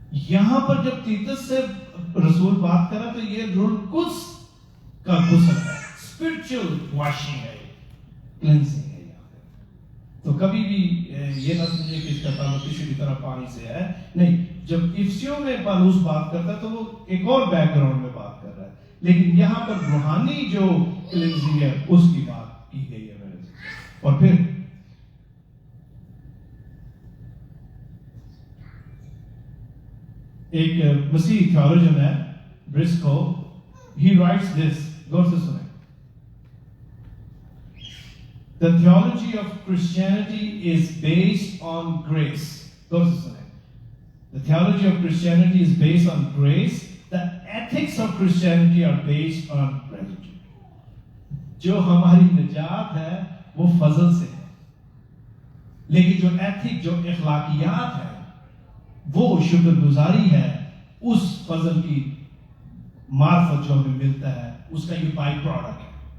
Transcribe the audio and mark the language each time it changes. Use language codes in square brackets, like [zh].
[hi] यहां पर जब तीतस से रसूल बात करा तो ये रूह कुद्स का गुस्ल है, स्पिरिचुअल वॉशिंग है, क्लेंजिंग है। तो कभी भी ये ना समझे कि इसका ताल्लुक किसी भी तरह पानी से है, नहीं। जब इफ्सियों में पौलुस बात करता है तो वो एक और बैकग्राउंड में बात कर रहा है, लेकिन यहां पर रूहानी जो क्लींजिंग है उसकी बात की गई है मेरे से। और फिर एक मसीह थियोलॉजियन है ब्रिस्को, [en] he writes this, [hi] गौर से सुने, [en] the theology of Christianity is based on grace. [hi] गौर से सुने, [en] the theology of Christianity is based on grace. The ethics of Christianity are based on gratitude. [hi] जो हमारी निजात है वो फजल से है, लेकिन जो एथिक, जो इखलाकियात है वो शुक्रगुजारी है उस फजल की मार्फत जो हमें मिलता है, उसका ये बाई प्रोडक्ट है।